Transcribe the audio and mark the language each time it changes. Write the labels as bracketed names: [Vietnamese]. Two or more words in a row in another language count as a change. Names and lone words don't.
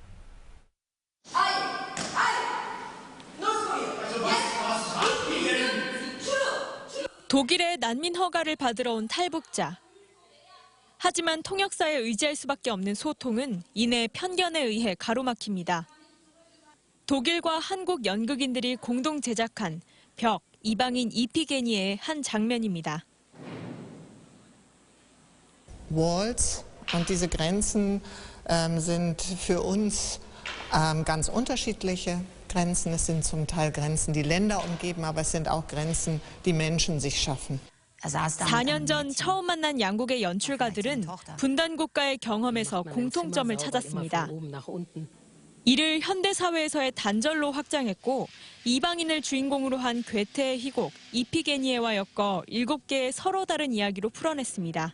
[Korean] 독일의 난민 허가를 받으러 온 탈북자. 하지만 통역사에 의지할 수밖에 없는 소통은 이내 편견에 의해 가로막힙니다. 독일과 한국 연극인들이 공동 제작한 벽, 이방인 이피게니의 한 장면입니다. [German] Walls und diese Grenzen sind für uns ganz unterschiedliche Grenzen. Es sind zum Teil Grenzen, die Länder umgeben, aber es sind auch Grenzen, die Menschen sich schaffen. [Korean] 4년 전 처음 만난 양국의 연출가들은 분단 국가의 경험에서 공통점을 찾았습니다. 이를 현대사회에서의 단절로 확장했고 이방인을 주인공으로 한 괴테의 희곡 이피게니에와 엮어 7개의 서로 다른 이야기로 풀어냈습니다.